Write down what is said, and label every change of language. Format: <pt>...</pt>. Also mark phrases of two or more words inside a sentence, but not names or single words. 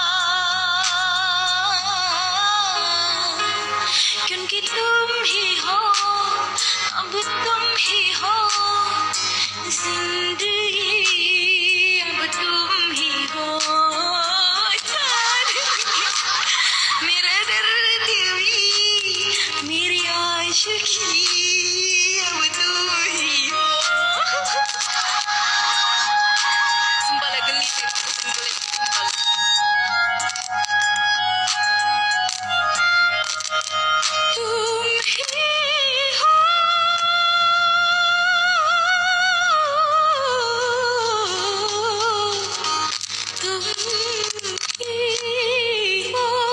<hi>क्योंकि तुम ही हो, अब तुम ही हो जिंदगी, अब तुम ही हो। मेरा दर्द भी, मेरी आशिकी, अब तुम ही हो।</hi> <id>सुmpah lah geli sih, sumpah.</id> <hi>तुम ही हो, तुम ही हो,</hi>